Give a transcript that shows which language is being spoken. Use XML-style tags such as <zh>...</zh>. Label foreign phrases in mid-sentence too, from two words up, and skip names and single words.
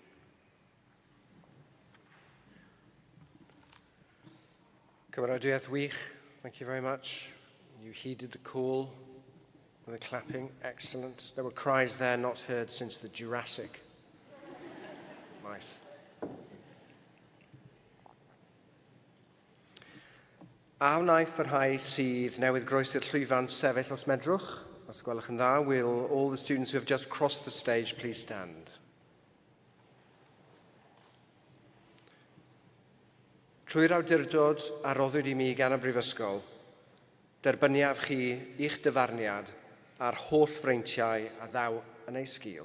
<cy>Cymeradwyeth wych,</cy> <en>thank you very much. You heeded the call with the clapping, excellent. There were cries there not heard since the Jurassic. Nice.</en> <cy>A wnaeth yr rhai sydd newydd groesi'r llwyfan sefyll os medrwch. Os gwelwch yn dda,</cy> <en>will all the students who have just crossed the stage please stand.</en> <cy>Trwy'r awdurdod a roddwyd i mi gan y Brifysgol, derbyniaf chi i'ch dyfarniad a'r holl freintiau a ddaw yn ei sgil.</cy>